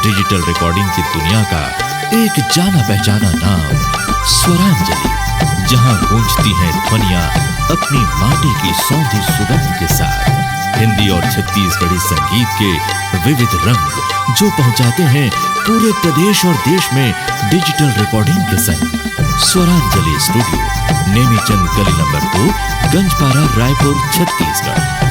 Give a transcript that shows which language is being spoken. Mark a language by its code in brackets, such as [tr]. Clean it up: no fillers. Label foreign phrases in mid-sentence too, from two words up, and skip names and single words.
[hi] डिजिटल रिकॉर्डिंग की दुनिया का एक जाना पहचाना नाम स्वरांजलि, जहां गूंजती हैं ध्वनियां अपनी माटी की सौंधी सुगंध के साथ हिंदी और छत्तीसगढ़ी संगीत के विविध रंग जो पहुंचाते हैं पूरे प्रदेश और देश में डिजिटल रिकॉर्डिंग के संग। स्वरांजलि स्टूडियो, नेमीचंद गली नंबर 2, गंजपारा, रायपुर, छत्तीसगढ़।